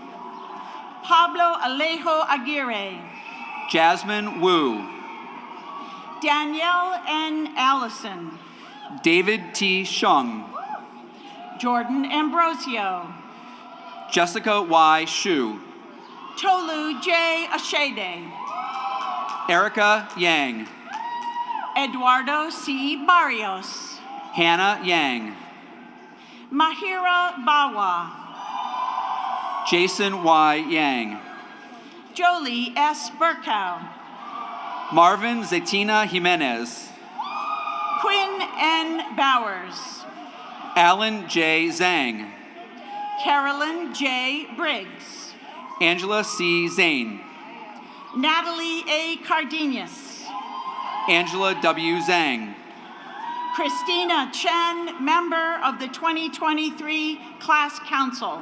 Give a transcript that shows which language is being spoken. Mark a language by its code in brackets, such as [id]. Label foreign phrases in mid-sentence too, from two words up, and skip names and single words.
[en] Pablo Alejo Aguirre, Jasmine Wu, Danielle N. Allison, David T. Shung, Jordan Ambrosio, Jessica Y. Shu, Tolu J. Ashede, Erica Yang, Eduardo C. Barrios, Hannah Yang, Mahira Bawa, Jason Y. Yang, Jolie S. Burkow, Marvin Zetina Jimenez, Quinn N. Bowers, Alan J. Zhang, Carolyn J. Briggs, Angela C. Zane, Natalie A. Cardenas, Angela W. Zhang, Christina Chen, member of the 2023 Class Council,